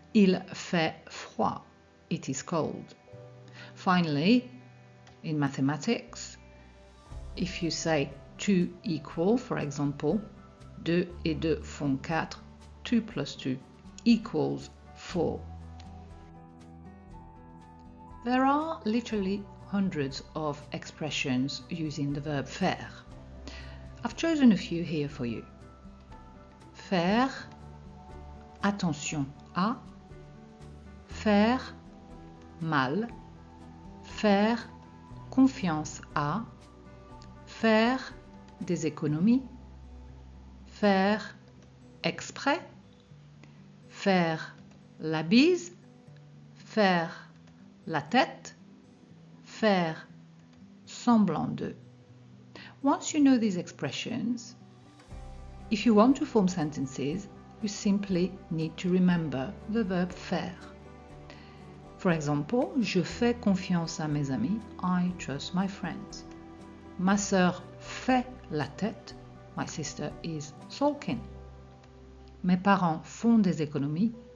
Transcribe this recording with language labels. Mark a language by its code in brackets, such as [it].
[fr] Il fait froid. [en] It is cold. Finally, in mathematics, if you say 2 equal, for example, [fr] 2 et 2 font 4, [en] 2 plus 2 equals 4. There are literally hundreds of expressions using the verb faire. I've chosen a few here for you. [fr] Faire attention à, faire mal, faire confiance à, faire des économies, faire exprès, faire la bise, faire la tête, faire semblant de. [en] Once you know these expressions, if you want to form sentences, you simply need to remember the verb faire. For example, [fr] je fais confiance à mes amis. [en] I trust my friends. [fr] Ma sœur fait la tête. [en] My sister is sulking. [fr] Mes parents font des économies.